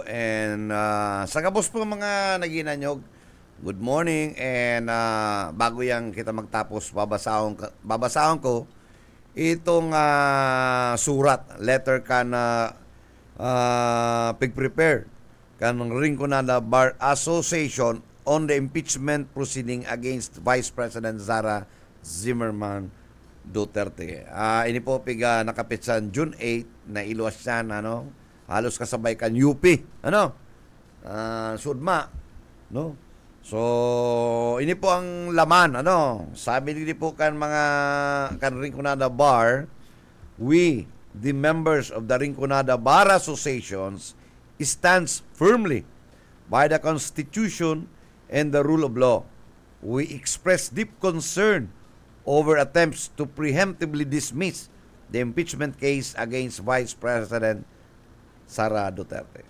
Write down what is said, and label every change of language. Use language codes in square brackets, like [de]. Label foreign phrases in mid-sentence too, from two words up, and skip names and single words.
[bik] And sa kabos po mga naginanyog, [en] good morning. [bik] And bago yan kita magtapos, babasahon ko itong surat, letter ka na pig-prepare kanang Rinconada Bar Association [en] on the impeachment proceeding against Vice President Sara Zimmerman Duterte. [bik] Ini po nakapitsan June 8 na iluwas siya halos kasabay kan UP, ano? Sudma, no? So, ini po ang laman, ano? Sabi din po kan mga Rinconada Bar, [en] we, the members of the Rinconada Bar Associations, stands firmly by the Constitution and the rule of law. We express deep concern over attempts to preemptively dismiss the impeachment case against Vice President Sara Duterte.